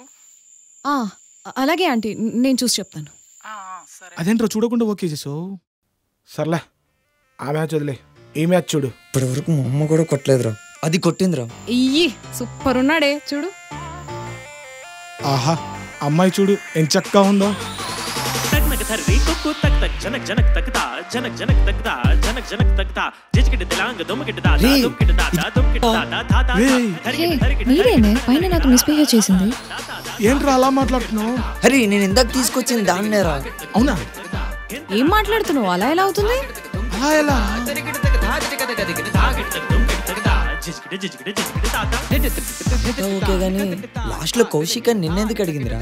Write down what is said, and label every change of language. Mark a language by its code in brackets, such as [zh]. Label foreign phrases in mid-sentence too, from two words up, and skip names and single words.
[te] అలాగే ఆంటీ, నేను చూసి చెప్తాను. సరే. అదేంట్రా చూడకుండా ఓకే చేసావు? సర్లే ఆ మ్యాచ్ వదిలే, ఈ మ్యాచ్ చూడు. ఇప్పటి వరకు మా అమ్మ కూడా కొట్టలేదురా, అది కొట్టిందిరా. ఇయ్యి సూపర్ ఉన్నాడే చూడు. ఆహా అమ్మాయి చూడు ఎంచక్కా ఉందో. तक धर्री कुकु तक तक जनक जनक तकता जनक जनक तकता जनक जनक तकता जिजकिट दिलांग दुमकिट दादा दुमकिट दादा दुमकिट दादा दादा మీరేనే పైన నాకు మిస్బిహేవ్ చేసింది. ఏంట్రా అలా మాట్లాడుతున్నావు? హరి, నేను ఇందాక తీసుకొచ్చింది దాన్నేరా. అవునా? ఏం మాట్లాడుతున్నావు? అలా ఎలా అవుతుంది? అలా ఎలా? ఓకే గానీ లాస్ట్ లో కౌశిక్ అని నిన్నెందుకు అడిగిందిరా?